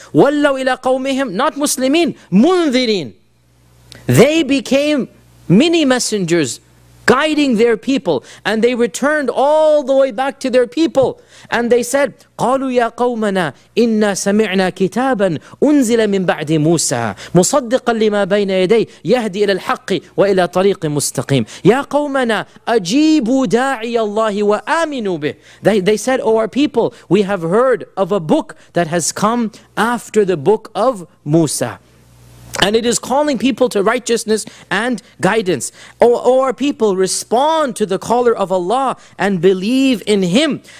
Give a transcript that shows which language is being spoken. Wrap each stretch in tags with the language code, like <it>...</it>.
<ar>وَلَّوْا إِلَىٰ قَوْمِهِمْ,</ar> <en>not Muslimin,</en> <ar>مُنذِرِين.</ar> <en>They became mini messengers guiding their people. And they returned all the way back to their people. And they said,</en> <ar>قَالُوا يَا قَوْمَنَا إِنَّا سَمِعْنَا كِتَابًا أُنزِلَ مِنْ بَعْدِ مُوسَى مُصَدِّقًا لِمَا بَيْنَ يَدَيْهِ يَهْدِي إِلَى الْحَقِّ وَإِلَى طَرِيقِ مُسْتَقِيمٍ. يَا قَوْمَنَا أَجِيبُوا دَاعِيَ اللَّهِ وَآمِنُوا بِهِ.</ar> <en>They said, oh, our people, we have heard of a book that has come after the book of Musa. And it is calling people to righteousness and guidance. Our people, respond to the caller of Allah and believe in Him.</en>